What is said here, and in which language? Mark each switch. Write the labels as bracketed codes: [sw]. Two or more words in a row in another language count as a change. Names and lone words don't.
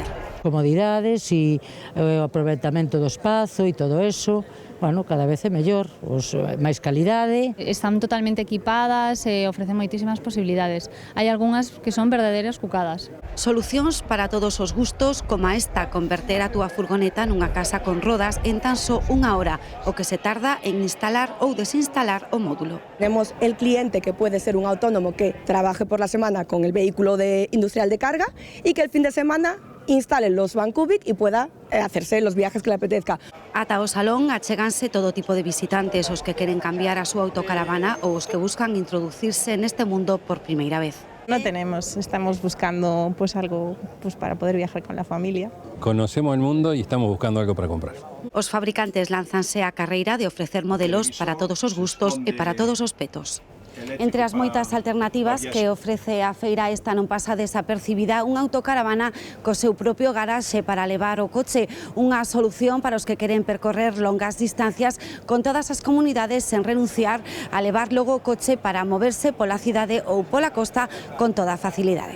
[gl] Comodidades e o aproveitamento do espazo e todo eso, cada vez é mellor, máis calidade. Están totalmente equipadas e ofrecen moitísimas posibilidades. Hai algunhas que son verdadeiras cucadas. Solucións para todos os gustos, como esta, converter a túa furgoneta nunha casa con rodas en tan só 1 hora, o que se tarda en instalar ou desinstalar o módulo. [es] Tenemos el cliente que puede ser un autónomo que trabaje por la semana con el vehículo industrial de carga y que el fin de semana instale los Vancubic y pueda hacerse los viajes que le apetezca. [gl] Ata o salón acheganse todo tipo de visitantes, os que queren cambiar a súa autocaravana ou os que buscan introducirse neste mundo por primeira vez. [es] No tenemos, estamos buscando algo para poder viajar con la familia. Conocemos el mundo y estamos buscando algo para comprar. [gl] Os fabricantes lánzanse á carreira de ofrecer modelos para todos os gustos e para todos os petos. Entre as moitas alternativas que ofrece a feira, esta non pasa desapercibida, unha autocaravana co seu propio garaxe para levar o coche, unha solución para os que queren percorrer longas distancias con todas as comunidades sen renunciar a levar logo o coche para moverse pola cidade ou pola costa con toda facilidade.